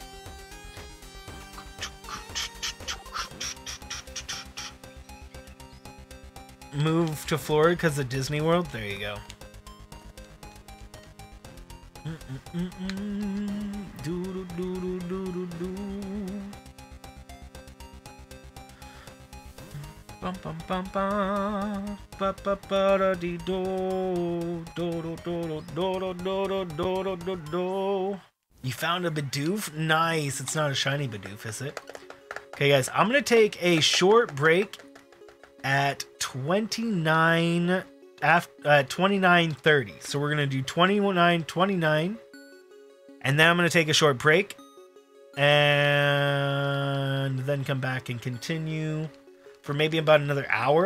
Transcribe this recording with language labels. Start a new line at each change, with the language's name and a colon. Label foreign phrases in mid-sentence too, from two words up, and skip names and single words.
English: Move to Florida because of Disney World? There you go. Bum bum bum bum ba ba ba da dee do do do do do do do do do. You found a Bidoof? Nice. It's not a shiny Bidoof, is it? Okay, guys, I'm gonna take a short break at 29:30. So we're gonna do 29:29, and then I'm gonna take a short break, and then come back and continue for maybe about another hour.